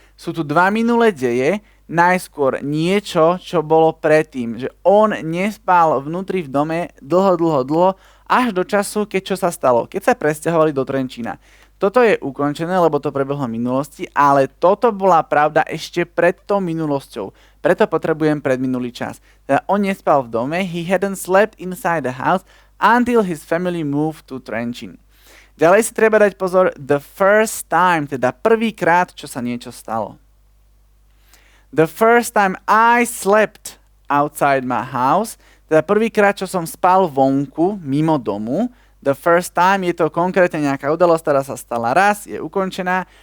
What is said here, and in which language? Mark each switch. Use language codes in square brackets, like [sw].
[sk] Sú tu 2 minulé deje, najskôr niečo, čo bolo predtým, že on nespal vnútri v dome dlho, až do času, keď čo sa stalo, keď sa presťahovali do Trenčína. Toto je ukončené, lebo to prebehlo v minulosti, ale toto bola pravda ešte pred tou minulosťou. Preto potrebujem predminulý čas. Teda on nespal v dome, [en] he hadn't slept inside the house until his family moved to Trenčín. [sk] Ďalej si treba dať pozor, [en] the first time, [sk] teda prvýkrát, čo sa niečo stalo. [en] The first time I slept outside my house, [sk] teda prvýkrát, čo som spal vonku, mimo domu. [en] The first time [sk] je to konkrétne nejaká udalosť, ktorá sa stala raz, je ukončená.